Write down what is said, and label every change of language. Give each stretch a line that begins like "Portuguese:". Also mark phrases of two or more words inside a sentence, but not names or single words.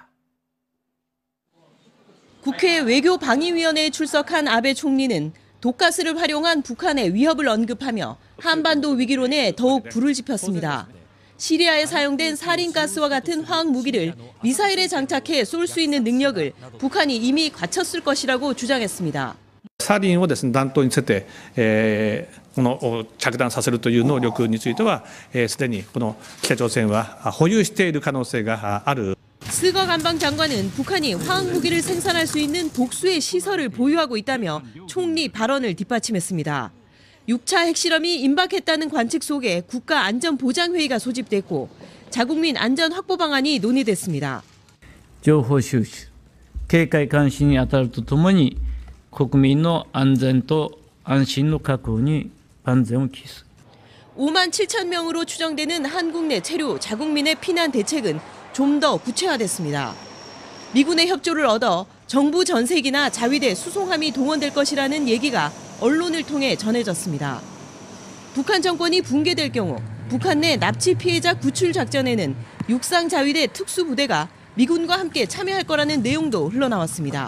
Korean: 국회 외교방위위원회에 출석한 아베 총리는 독가스를 활용한 북한의 위협을 언급하며 한반도 위기론에 더욱 불을 지폈습니다. 시리아에 사용된 사린가스와 같은 화학 무기를 미사일에 장착해 쏠 수 있는 능력을 북한이 이미 갖췄을 것이라고 주장했습니다.
Japanese: サリンをですね、弾頭につけて、この着弾させるという能力については、すでにこの北朝鮮は保有している可能性がある。
Korean: 스거 관방장관은 북한이 화학무기를 생산할 수 있는 복수의 시설을 보유하고 있다며 총리 발언을 뒷받침했습니다. 6차 핵실험이 임박했다는 관측 속에 국가안전보장회의가 소집됐고 자국민 안전 확보 방안이 논의됐습니다.
Japanese: 情報収集、警戒監視に当たるとともに国民の安全と安心の確保に万全を期す。
Korean: 5만 7천 명으로 추정되는 한국 내 체류 자국민의 피난 대책은 좀 더 구체화됐습니다. 미군의 협조를 얻어 정부 전세기나 자위대 수송함이 동원될 것이라는 얘기가 언론을 통해 전해졌습니다. 북한 정권이 붕괴될 경우 북한 내 납치 피해자 구출 작전에는 육상 자위대 특수부대가 미군과 함께 참여할 거라는 내용도 흘러나왔습니다.